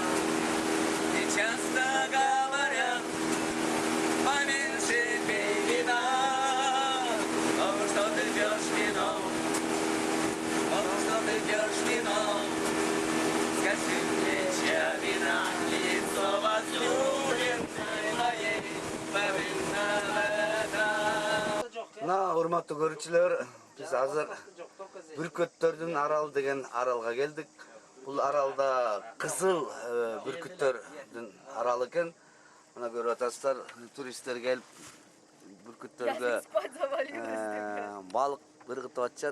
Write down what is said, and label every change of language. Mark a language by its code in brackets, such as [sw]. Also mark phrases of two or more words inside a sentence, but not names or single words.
[ru] И часто говорят, поменьше пей вина, потому что ты пьешь вино, скажи мне, чья вина, лицо возлюбленной моей, повинна в этом. [ky] Мына урматтуу көрүүчүлөр, биз азыр бүркөттөрдүн аралы деген аралга келдик. Бул аралда кызыл бүркөттөрдүн аралы экен. Мына көрүп атасыздар, туристтер келип бүркөттөргө балык ыргытып атышат.